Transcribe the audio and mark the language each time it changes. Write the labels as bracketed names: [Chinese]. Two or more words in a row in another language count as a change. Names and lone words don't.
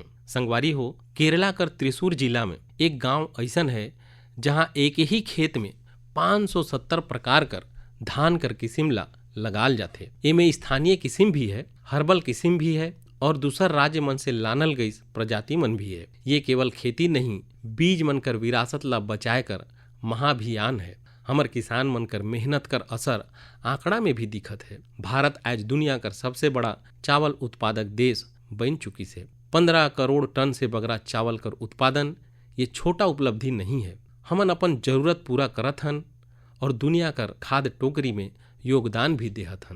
[Surgujia] संगवारी हो, केरला कर त्रिशूर जिला में एक गांव ऐसन है जहां एक ही खेत में 570 प्रकार कर धान कर किस्म ला लगाल जाथे। एमे स्थानीय किस्म भी है, हर्बल किस्म भी है और दूसर राज्य मन से लानल गई प्रजाति मन भी है। ये केवल खेती नहीं, बीज मन कर विरासत ला बचाए कर महाअभियान है। हमर किसान मन कर मेहनत कर असर आंकड़ा में भी दिखत है। भारत आज दुनिया कर सबसे बड़ा चावल उत्पादक देश बन चुकी से। 15 करोड़ टन से बगरा चावल कर उत्पादन ये छोटा उपलब्धि नहीं है। हमन अपन जरूरत पूरा करत हन और दुनिया कर खाद्य टोकरी में योगदान भी देहत हन।